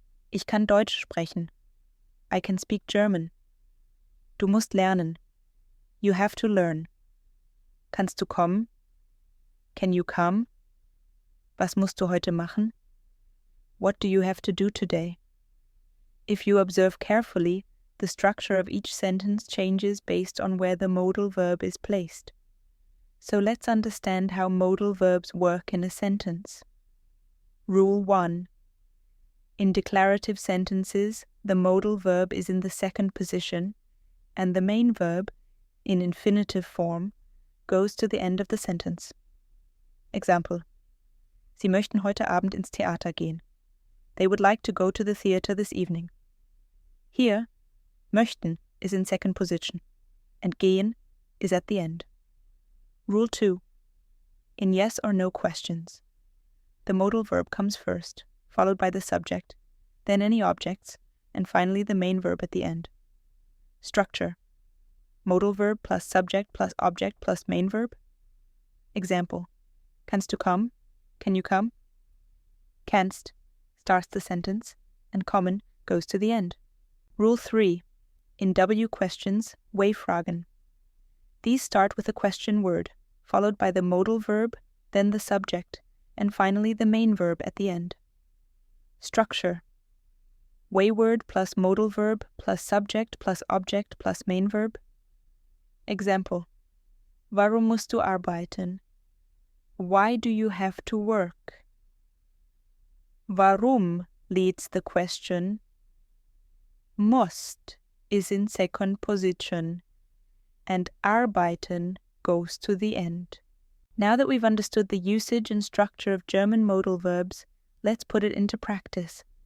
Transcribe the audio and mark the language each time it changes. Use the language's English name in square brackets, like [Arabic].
[German] Ich kann Deutsch sprechen. [English] I can speak German. [German] Du musst lernen. [English] You have to learn. [German] Kannst du kommen? [English] Can you come? [German] Was musst du heute machen? [English] What do you have to do today? If you observe carefully, the structure of each sentence changes based on where the modal verb is placed. So let's understand how modal verbs work in a sentence. Rule 1. In declarative sentences, the modal verb is in the second position, and the main verb, in infinitive form, goes to the end of the sentence. [German] Example: Sie möchten heute Abend ins Theater gehen. [English] They would like to go to the theater this evening. Here, möchten is in second position, and gehen is at the end. Rule 2. In yes or no questions, the modal verb comes first, followed by the subject, then any objects, and finally the main verb at the end. Structure: modal verb plus subject plus object plus main verb. Example: [German] Kannst du kommen? [English] Can you come? Kannst starts the sentence, and kommen goes to the end. Rule 3. In W questions, W-Fragen. These start with a question word, followed by the modal verb, then the subject, and finally the main verb at the end. Structure: W-word plus modal verb plus subject plus object plus main verb. [German] Example: Warum musst du arbeiten? [English] Why do you have to work? Warum leads the question. Musst is in second position, and arbeiten goes to the end. Now that we've understood the usage and structure of German modal verbs, let's put it into practice.